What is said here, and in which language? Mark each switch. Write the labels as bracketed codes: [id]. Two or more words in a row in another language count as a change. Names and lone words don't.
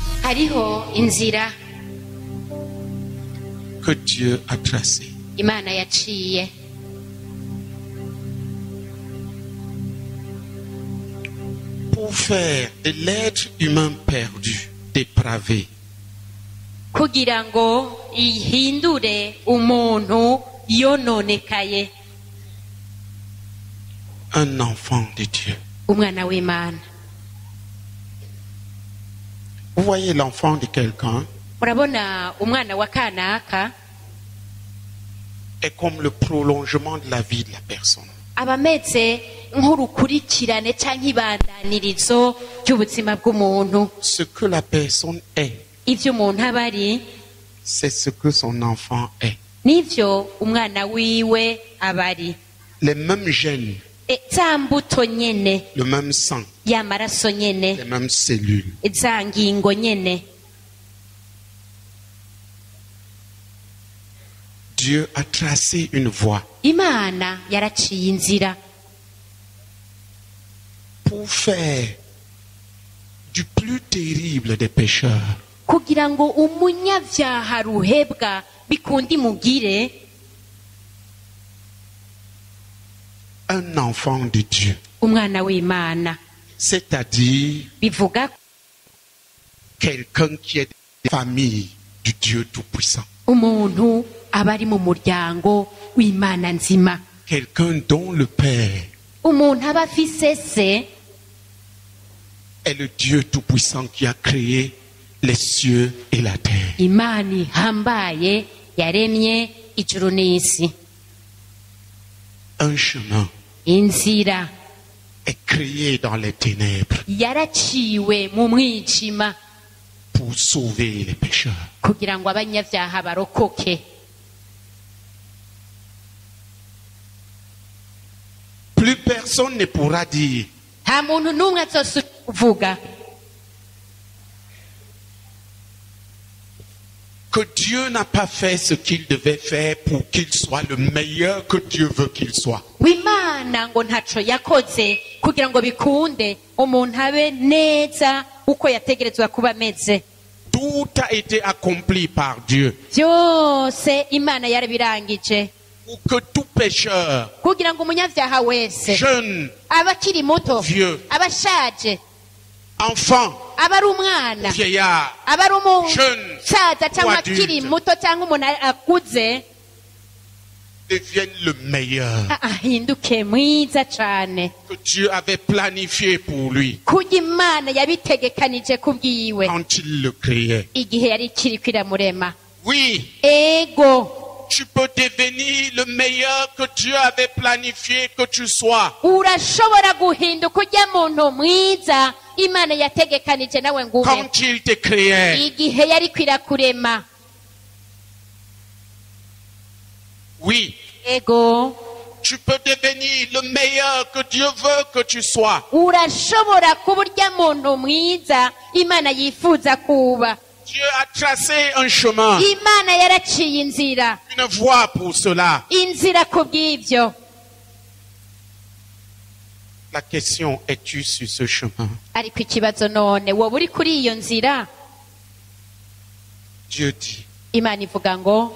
[rn] hariho inzira [fr] que Dieu a tracée. [rn] Imana yaciye [fr] Pour faire de l'être humain perdu, dépravé, [rn] kugira ngo ihindure umuntu yononekaye [fr] un enfant de Dieu. [rn] umwana w'Imana. [fr] Vous voyez l'enfant de quelqu'un [rn] Murabona umwana wa kanaka [fr] est comme le prolongement de la vie de la personne. [rn] abameze nk'urukurikirane cyangwa ibandanirizo ry'ubuzima bw'umuntu. [fr] Ce que la personne est, [rn] Ivyo umuntu aba ari [fr] c'est ce que son enfant est. [rn] nivyo umwana wiwe aba ari. [fr] Les mêmes gènes, [rn] Za mbuto nyene, [fr] le même sang, [rn] ya maraso nyene, [fr] les mêmes cellules. [rn] za ngingo nyene. [fr] Dieu a tracé une voie [rn] Imana yaraciye inzira [fr] pour faire du plus terrible des pécheurs [rn] kugira ngo umunyavyaha ruhebwa bikundi mugire [fr] un enfant de Dieu. [rn] umwana w'Imana. [fr] C'est-à-dire [rn] Bivuga [fr] quelqu'un qui est de la famille du Dieu Tout-Puissant. [rn] umuntu aba ari mu muryango w'Imana nzima. [fr] Quelqu'un dont le Père [rn] Umuntu aba afise se [fr] est le Dieu Tout-Puissant qui a créé les cieux et la terre. [rn] Imana ihambaye yaremye ijuru n'isi. [fr] Un chemin [rn] Inzira [fr] est créé dans les ténèbres [rn] yaraciwe mu mwijima [fr] pour sauver les pécheurs. [rn] kugira ngo abanyavyaha barokoke. [fr] Plus personne ne pourra dire [rn] Nta muntu n'umwe azosubira kuvuga [fr] que Dieu n'a pas fait ce qu'il devait faire pour qu'il soit le meilleur que Dieu veut qu'il soit. [rn] w'Imana ngo ntaco yakoze kugira ngo bikunde umuntu abe neza uko yategerezwa kuba ameze. [fr] Tout a été accompli par Dieu [rn] Byose Imana yarabirangije [fr] pour que tout pécheur, [rn] kugira ngo umunyavyaha wese [fr] jeune, [rn] aba akiri muto, [fr] vieux, [rn] aba ashaje, [fr] enfant, [rn] aba ari umwana, [fr] vieillard, [rn] aba ari [fr] jeune [rn] umusaza cyangwa [fr] ou adulte, [rn] akiri muto cyangwa umuntu akuze [fr] devienne le meilleur [rn] ahinduke mwiza cane [fr] que Dieu avait planifié pour lui [rn] kurya Imana yabitegekanije kubwiwe [fr] quand il le créait. [rn] igihe yari ikiriko iramurema. [fr] Oui, [rn] Ego [fr] tu peux devenir le meilleur que Dieu avait planifié que tu sois. [rn] urashobora guhinduka urya muntu mwiza Imana yategekanije nawe ngo ube [fr] Quand il te créait, [rn] igihe yariko irakurema. [fr] oui, [rn] Ego [fr] tu peux devenir le meilleur que Dieu veut que tu sois. [rn] urashobora kuba urya muntu mwiza Imana yifuza kuba. [fr] Dieu a tracé un chemin, [rn] Imana yaraciye inzira, [fr] une voie pour cela. [rn] inzira kubw'ivyo. [fr] La question, es-tu sur ce chemin? [rn] Ariko ikibazo none wowe uri kuri iyo nzira? [fr] Dieu dit, [rn] Imana ivuga ngo